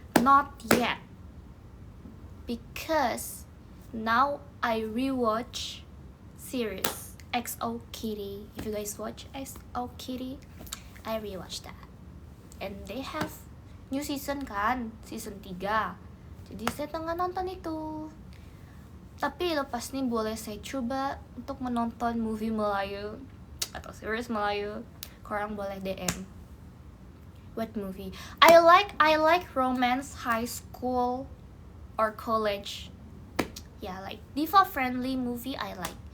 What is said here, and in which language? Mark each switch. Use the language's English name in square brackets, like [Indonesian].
[English] Not yet, because now I rewatch series XO Kitty. If you guys watch XO Kitty, I rewatch that. And they have new season kan, season 3. [Malay] Jadi saya tengah nonton itu. Tapi lepas ini boleh saya coba untuk menonton movie Melayu atau series Melayu. Korang boleh DM. [English] What movie? I like romance, high school or college. Yeah, like diva friendly movie I like.